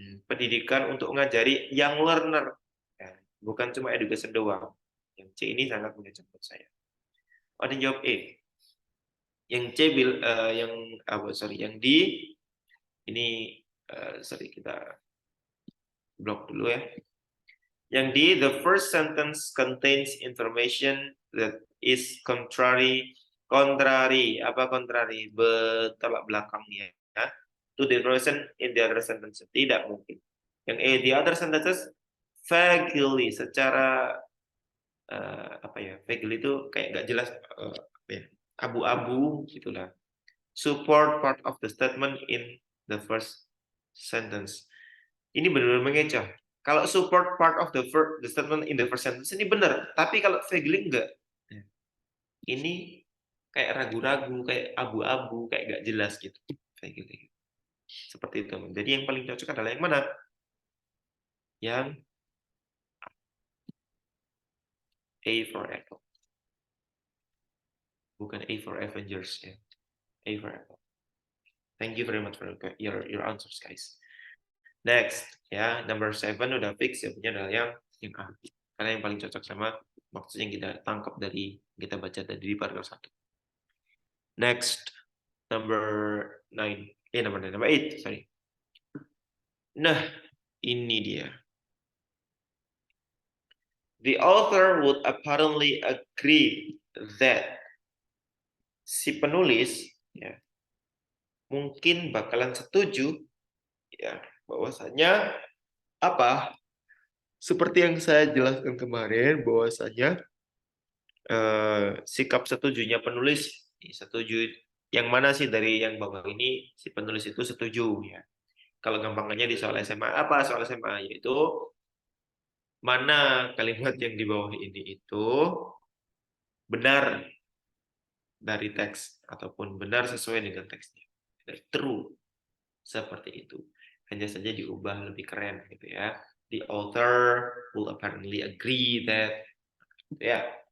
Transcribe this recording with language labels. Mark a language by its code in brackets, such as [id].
[id] Pendidikan untuk mengajari [en] young learner, [id] ya, bukan cuma education doang. Yang C ini sangat mengecoh saya. Ada yang jawab E. Yang C yang yang D ini sorry kita blok dulu ya. [en] Yang D, the first sentence contains information that is contrary. [id] Apa contrary? Bertolak belakangnya. Ya. [en] To the person in the other sentence. [id] Tidak mungkin. Yang E, [en] the other sentences vaguely, [id] secara apa ya? Vaguely itu kayak nggak jelas, abu-abu gitulah. [en] Support part of the statement in the first sentence. [id] Ini benar-benar mengecoh. [en] Kalau support part of the statement in the first sentence [id] ini benar, tapi kalau [en] vaguely enggak. [id] Ini kayak ragu-ragu, kayak abu-abu, kayak nggak jelas gitu. Kayak gitu. Seperti itu. Jadi yang paling cocok adalah yang mana? [en] Yang A for Apple. Bukan A for Avengers ya. A for Apple. Thank you very much for your answers, guys. [id] Next, ya, [en] number 7 [id] udah fix, jawabannya adalah yang A. Karena yang paling cocok sama maksud yang kita tangkap dari kita baca tadi di paragraf 1. [en] Next, number 9. Number 8, sorry. [id] Nah, ini dia. [en] The author would apparently agree that [id] si penulis ya mungkin bakalan setuju ya bahwasanya apa? Seperti yang saya jelaskan kemarin bahwasanya sikap setujunya penulis setuju yang mana sih dari yang bawah ini si penulis itu setuju ya. Kalau gampangnya di soal SMA apa soal SMA yaitu mana kalimat yang di bawah ini itu benar dari teks ataupun benar sesuai dengan teksnya. True seperti itu. Hanya saja diubah lebih keren gitu ya. [en] The author will apparently agree that ya.